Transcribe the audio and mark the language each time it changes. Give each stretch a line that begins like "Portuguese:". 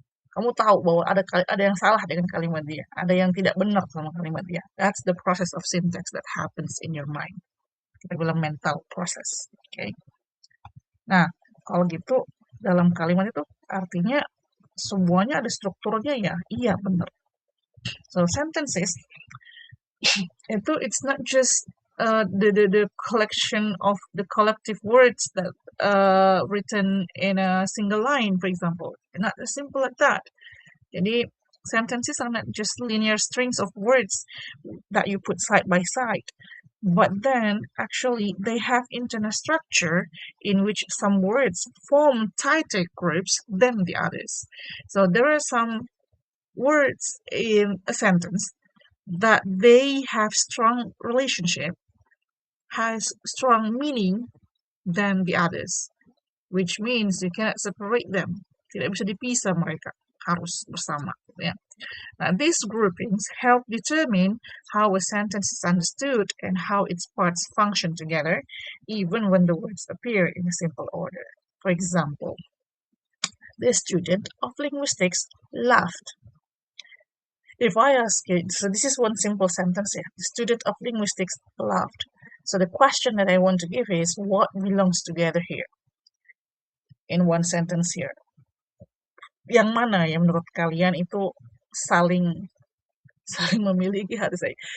Indonesian: Kamu tahu bahwa ada yang salah dengan kalimat dia, ada yang tidak benar sama kalimat dia.
English: That's the process of syntax that happens in your mind.
Indonesian: Kita bilang mental process. Okay. Nah, kalau gitu dalam kalimat itu artinya semuanya ada strukturnya ya. Iya, benar.
English: So sentences it's not just the collection of the collective words that written in a single line, for example. Not as simple like that. Jadi sentences are not just linear strings of words that you put side by side, but then actually they have internal structure in which some words form tighter groups than the others. So there are some words in a sentence that they have strong relationship, has strong meaning than the others, which means you cannot separate them.
Indonesian: Tidak bisa dipisah mereka, harus bersama. Ya.
English: Now, these groupings help determine how a sentence is understood and how its parts function together, even when the words appear in a simple order. For example, the student of linguistics laughed. If I ask you, so this is one simple sentence here. The student of linguistics laughed. So the question that I want to give is, what belongs together here? In one sentence here.
Indonesian: Yang mana yang menurut kalian itu saling memiliki harus saya.